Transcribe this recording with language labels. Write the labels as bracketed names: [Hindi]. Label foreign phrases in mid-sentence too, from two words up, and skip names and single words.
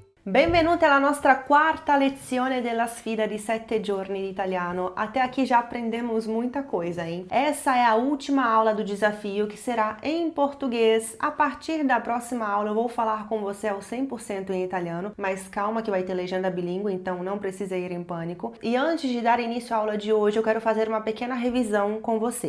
[Italian] Benvenuti alla nostra quarta lezione della sfida di 7 giorni di italiano. [Portuguese] Até aqui já aprendemos muita coisa, hein? Essa é a última aula do desafio que será em português. A partir da próxima aula eu vou falar com você ao 100% em italiano, mas calma que vai ter legenda bilíngue, então não precisa ir em pânico. E antes de dar início à aula de hoje, eu quero fazer uma pequena revisão com você.